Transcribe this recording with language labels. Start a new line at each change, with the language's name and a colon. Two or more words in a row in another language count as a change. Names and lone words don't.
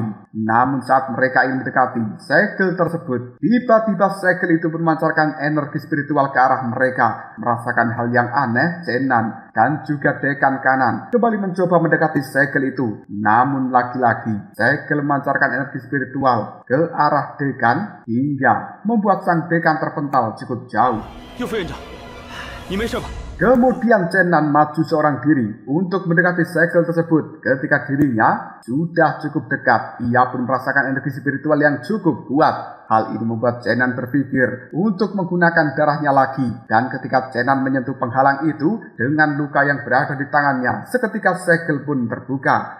Indonesian: Namun saat mereka ingin mendekati segel tersebut, tiba-tiba segel itu memancarkan energi spiritual ke arah mereka. Merasakan hal yang aneh, Zenan dan juga dekan kanan kembali mencoba mendekati segel itu. Namun lagi-lagi segel memancarkan energi spiritual ke arah dekan hingga membuat sang dekan terpental cukup jauh.
Chinese: 有副院长，你没事吧？
Indonesian: Kemudian Zenan maju seorang diri untuk mendekati segel tersebut. Ketika dirinya sudah cukup dekat, ia pun merasakan energi spiritual yang cukup kuat. Hal ini membuat Zenan berpikir untuk menggunakan darahnya lagi. Dan ketika Zenan menyentuh penghalang itu dengan luka yang berada di tangannya, seketika segel pun terbuka.